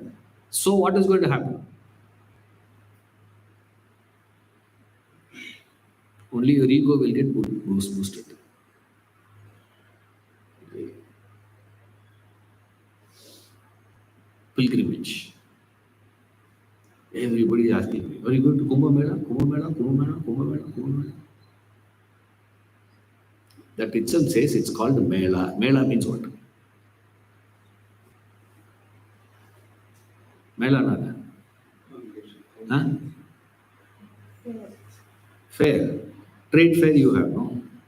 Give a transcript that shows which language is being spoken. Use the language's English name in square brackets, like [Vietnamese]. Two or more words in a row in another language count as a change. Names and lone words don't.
[English] So what is going to happen? Only your ego will get boosted. Pilgrimage. Everybody is asking me, are you going to Kumbh Mela? Kumbh Mela, Kumbh Mela, Kumbh Mela, Kumbh Mela. That itself says it's called Mela. Mela means what? Mela nada. Huh? Fair. Trade fair you have, no?